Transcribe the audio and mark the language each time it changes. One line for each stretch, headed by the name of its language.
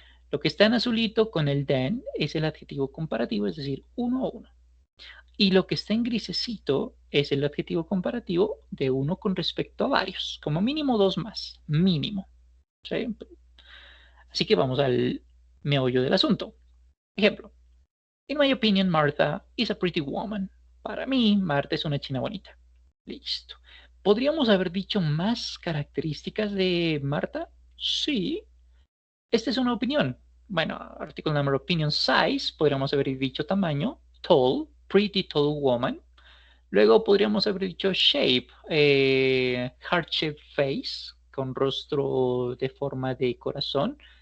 Spanish: Lo que está en azulito con el than es el adjetivo comparativo, es decir, uno a uno. Y lo que está en grisecito es el adjetivo comparativo de uno con respecto a varios, como mínimo dos más, mínimo. ¿Sí? Así que vamos al meollo del asunto. Ejemplo.
English: In my opinion, Martha is a pretty woman.
Spanish: Para mí, Marta es una china bonita. Listo. ¿Podríamos haber dicho más características de Marta? Sí. Esta es una opinión. Bueno,
English: article number opinion size,
Spanish: podríamos haber dicho tamaño,
English: tall, pretty tall woman.
Spanish: Luego podríamos haber dicho shape,
English: heart shape face,
Spanish: con rostro de forma de corazón.